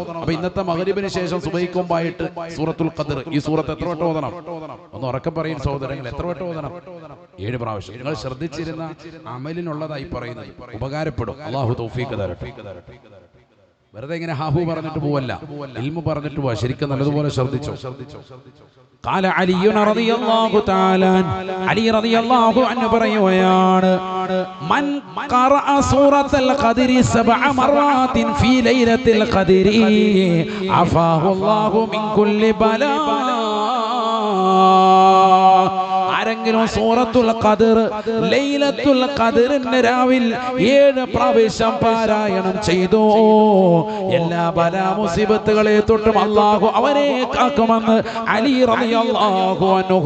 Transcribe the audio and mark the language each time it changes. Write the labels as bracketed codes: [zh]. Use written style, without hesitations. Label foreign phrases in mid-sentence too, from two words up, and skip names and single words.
[ml] അപ്പൊ ഇന്നത്തെ മഗ്രിബിന് ശേഷം സുബഹിക്ക് മുമ്പായിട്ട് സൂറത്തുൽ ഖദർ, ഈ സൂറത്ത് എത്ര വട്ടം ഓതണം? ഒന്ന് ഉറക്കെ പറയും സഹോദരങ്ങൾ, എത്ര വട്ടം ഓതണം? 7 പ്രാവശ്യം. നിങ്ങൾ ശ്രദ്ധിച്ചിരുന്ന അമലിനുള്ളതായി പറയുന്നത് ഉപകാരപ്പെടും. അല്ലാഹു തൗഫീഖ് തരട്ടെ. വെറുതെ ഇങ്ങനെ ഹാഹു പറഞ്ഞിട്ട് പോവല്ല, ഇൽമു പറഞ്ഞിട്ട് പോവാ. ശരിക്കും നല്ലതുപോലെ ശ്രദ്ധിച്ചോ. [ar] قال علي رضي الله تعالى علي رضي الله عنه പറയുകയാണ്, من قرأ سورة القدر 7 مرات في ليلة القدر عفاه الله من كل بلاء. [ml] ആരെങ്കിലും സൂറത്തുൽ ഖദർ ലൈലത്തുൽ ഖദറിന്റെ രാവിൽ 7 പ്രാവശ്യം പാരായണം ചെയ്തു, എല്ലാ ബലാ മുസീബത്തുകളെ തൊട്ടും അല്ലാഹു അവനെ കാക്കുമെന്ന് അലി [ar] رضي الله عنه.